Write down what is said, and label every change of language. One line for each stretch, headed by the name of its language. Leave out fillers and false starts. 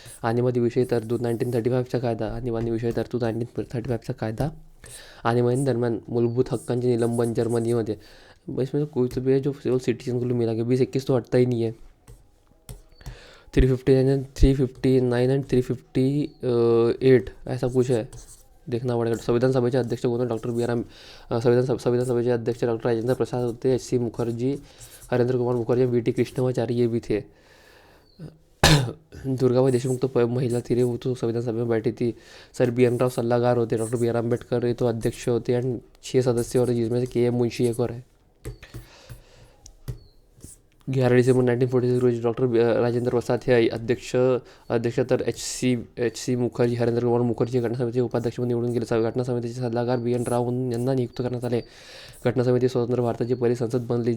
Marathi: आणीबाणी विषयी तरतूद 1935चा कायदा, आणीबाणी विषयी तरतूद 1935चा कायदा, आणीबाणी दरम्यान मूलभूत हक्कांचे निलंबन जर्मनीमध्ये।
Hindi: इसमें कोई तो भी है जो सिविल सिटीजन को मिला गया, 20-21 तो हटता ही नहीं है। 359 एंड 358 ऐसा कुछ है, देखना पड़ेगा।
Marathi: संविधान सभेचे अध्यक्ष कोण होते? Doctor B R. संविधान सभेचे अध्यक्ष डॉक्टर राजेंद्र प्रसाद होते, एच.सी.
Hindi: मुखर्जी, हरेंद्र कुमार मुखर्जी, वी.टी. कृष्णमाचारी ये भी थे। दुर्गाबाई देशमुख तो महिला थी रे, वो तो संविधान सभा में बैठी थी। Sir BN.
Marathi: राव सल्लागार होते, डॉक्टर बी.आर.
Hindi: अम्बेडकर ये तो अध्यक्ष होते, एंड 6 सदस्य होते जिसमें से के.एम. मुंशी एक और है।
Marathi: 11 डिसेंबर 1946 रोजी डॉक्टर राजेंद्र प्रसाद हे अध्यक्ष तर एच.सी. मुखर्जी, हरेंद्र कुमार मुखर्जी घटना समितीचे उपाध्यक्ष म्हणून निवडून गेले। घटना समितीचे सल्लागार बी.एन. राव यांना नियुक्त करण्यात आले। घटना समिती स्वतंत्र भारताची पहिली संसद बनली।